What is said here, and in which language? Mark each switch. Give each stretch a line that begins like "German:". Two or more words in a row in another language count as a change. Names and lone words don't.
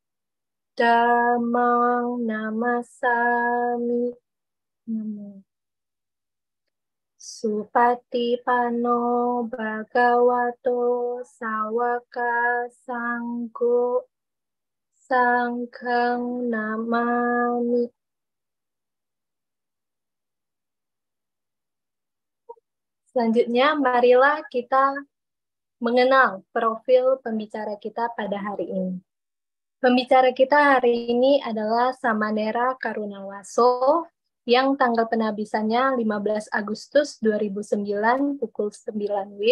Pali: dhammang namasami Supatipano bhagavato sawaka sanggo sanghang namami.
Indonesian: Selanjutnya, marilah kita mengenal profil pembicara kita pada hari ini. Pembicara kita hari ini adalah Samanera Karunawaso yang tanggal penabisannya 15 Agustus 2009 pukul 9 WIB.